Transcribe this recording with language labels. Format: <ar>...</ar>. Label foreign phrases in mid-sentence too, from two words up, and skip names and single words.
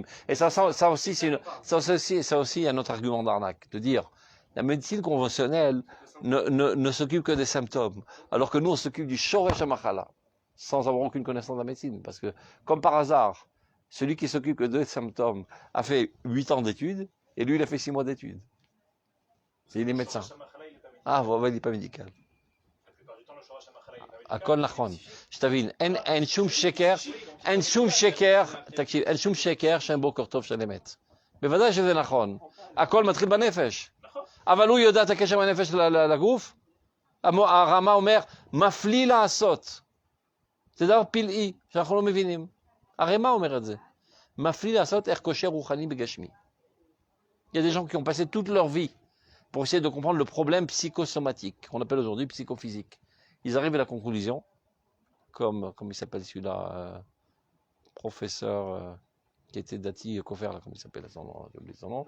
<fr>Et ça aussi, un autre argument d'arnaque, de dire, la médecine conventionnelle ne s'occupe que des symptômes, alors que nous, on s'occupe du</fr> <he>שורש המחלה,</he> <fr>sans avoir aucune connaissance de la médecine. Parce que, comme par hasard, celui qui s'occupe que des symptômes a fait 8 ans d'études, et lui, il a fait 6 mois d'études. Il est médecin. Ah, il n'est pas médical.</fr> <he>הכל נכון, שתבין, אין שום שקר שאין בו כורטוב של אמת. בוודאי שזה נכון, הכל מתחיל בנפש. אבל הוא יודע את הקשר מהנפש לגוף? הרמה אומר, מפליא לעשות. זה דבר פלאי, שאנחנו לא מבינים. הרמה אומר את זה. מפליא לעשות איך קושר רוחני בגשמי.</he> <fr>Il y a des gens qui ont passé toute leur vie pour essayer de comprendre le problème psychosomatique, qu'on appelle aujourd'hui psychophysique. Ils arrivent à la conclusion, comme il s'appelle celui-là, professeur qui était</fr> <he>דתי כופר,</he> <fr>comment il s'appelle son nom, j'ai oublié son nom.</fr>